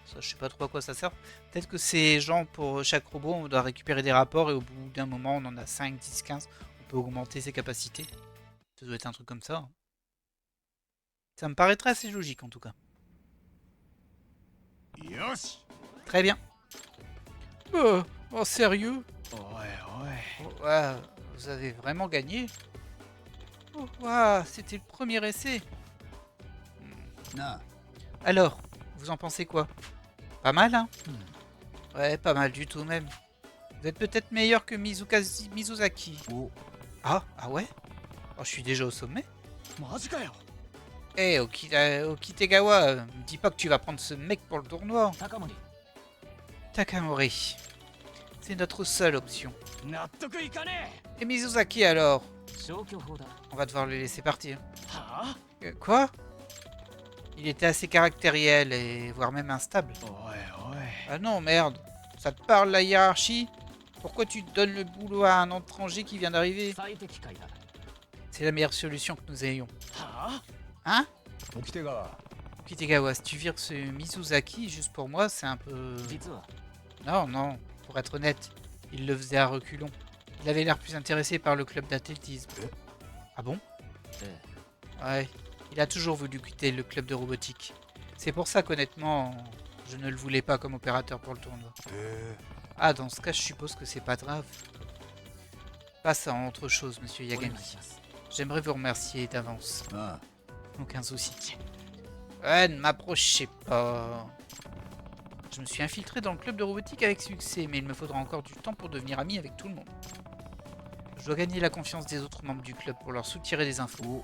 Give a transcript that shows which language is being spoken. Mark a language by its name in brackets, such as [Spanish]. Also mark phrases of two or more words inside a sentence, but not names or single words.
[French] Ça, je sais pas trop à quoi ça sert. Peut-être que c'est genre pour chaque robot, on doit récupérer des rapports et au bout d'un moment, on en a 5, 10, 15. On peut augmenter ses capacités. Ça doit être un truc comme ça, hein. Ça me paraîtrait assez logique en tout cas. [Japanese] よし [French] Très bien. Oh, sérieux? [Japanese] おいおい [French] Oh, ouais, vous avez vraiment gagné? Oh, waouh, c'était le premier essai. なあ Alors, vous en pensez quoi? Pas mal, hein? Hmm. Ouais, pas mal du tout même. Vous êtes peut-être meilleur que Mizuzaki. お Ah ouais? Oh, je suis déjà au sommet. [Japanese] マジかよ [French] Eh, Okitegawa, me dis pas que tu vas prendre ce mec pour le tournoi. Takamori. Takamori. C'est notre seule option. [Japanese] 納得いかね [French] Et Mizuzaki alors? [Japanese] 消去法だ。 [French] On va devoir le laisser partir. えはあ Quoi? Il était assez caractériel et voire même instable. [Japanese] おいおい [French] Ah non, merde. Ça te parle la hiérarchie? Pourquoi tu donnes le boulot à un étranger qui vient d'arriver? [Japanese] 最適解だ。 [French] C'est la meilleure solution que nous ayons. はあ Hein? [Japanese] 沖手川 [French] Okitegawa, si tu vires ce Mizuzaki juste pour moi, c'est un peu... [Japanese] 実は [French] Non, pour être honnête, il le faisait à reculons. Il avait l'air plus intéressé par le club d'athlétisme. Ah bon? え Ouais, il a toujours voulu quitter le club de robotique. C'est pour ça qu'honnêtement, je ne le voulais pas comme opérateur pour le tournoi. へ Ah, dans ce cas, je suppose que c'est pas grave. Passe à autre chose, monsieur [Japanese] えお願い [French] Yagami. [Japanese] します。 [French] J'aimerais vous remercier d'avance. えあ Aucun souci. Ouais, ne m'approchez pas. Je me suis infiltré dans le club de robotique avec succès, mais il me faudra encore du temps pour devenir ami avec tout le monde. Je dois gagner la confiance des autres membres du club pour leur soutirer des infos.